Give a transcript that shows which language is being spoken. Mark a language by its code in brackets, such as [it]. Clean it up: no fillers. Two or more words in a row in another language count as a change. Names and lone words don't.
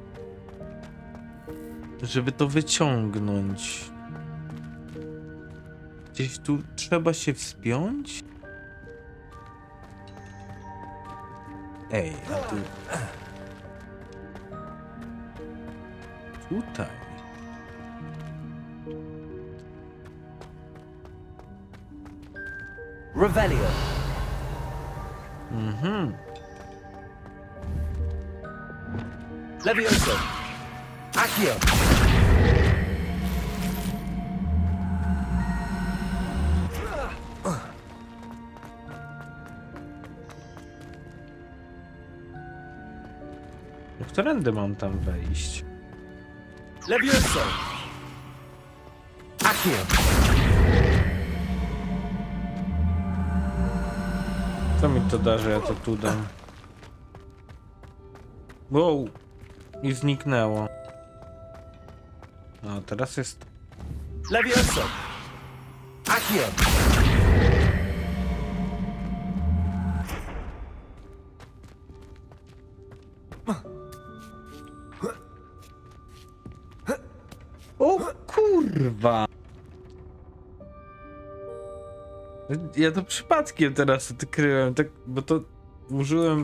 [pl] Żeby to wyciągnąć. Gdzieś tu trzeba się wspiąć? Ej, a tu... Tutaj. Revelio. Mhm. Levioso. Accio. Którędy mam tam wejść? Levioso. Accio. Co mi to da, że ja to tu dam? Wow! I zniknęło. No, teraz jest... Levioso. Accio. O kurwa! Ja to przypadkiem teraz odkryłem, tak, bo to użyłem...